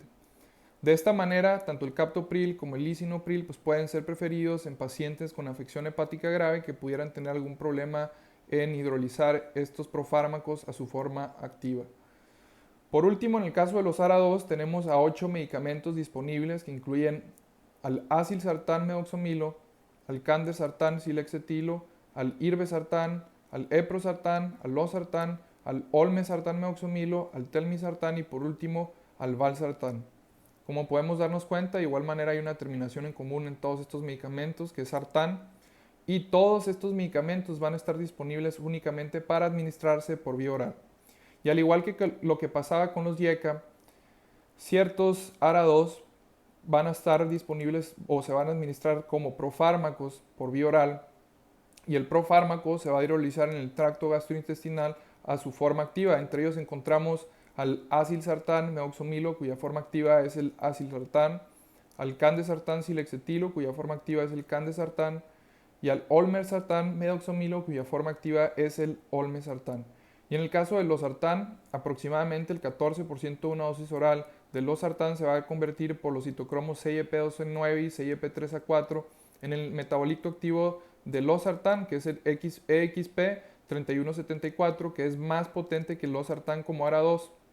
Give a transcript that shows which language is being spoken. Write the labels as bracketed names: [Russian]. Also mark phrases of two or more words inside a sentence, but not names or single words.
[Spanish] De esta manera, tanto el captopril como el lisinopril pues pueden ser preferidos en pacientes con afección hepática grave que pudieran tener algún problema en hidrolizar estos profármacos a su forma activa. Por último, en el caso de los ARA2, tenemos a 8 medicamentos disponibles que incluyen al acilsartán meoxomilo, al candesartán silexetilo, al irbesartán, al eprosartán, al losartán, al olmesartán meoxomilo, al telmisartán y por último al valsartán. Como podemos darnos cuenta, de igual manera hay una terminación en común en todos estos medicamentos, que es sartán, y todos estos medicamentos van a estar disponibles únicamente para administrarse por vía oral. Y al igual que lo que pasaba con los IECA, ciertos ARA2 van a estar disponibles o se van a administrar como profármacos por vía oral, y el profármaco se va a hidrolizar en el tracto gastrointestinal a su forma activa. Entre ellos encontramos al acilsartán meoxomilo, cuya forma activa es el acilsartán, al candesartán silexetilo, cuya forma activa es el candesartán, y al olmesartán meoxomilo, cuya forma activa es el olmesartán. Y en el caso del losartán, aproximadamente el 14% de una dosis oral del losartán se va a convertir por los citocromos CYP2A9 y CYP3A4 en el metabolito activo del losartán, que es el EXP 3174, que es más potente que el losartán como ARA2.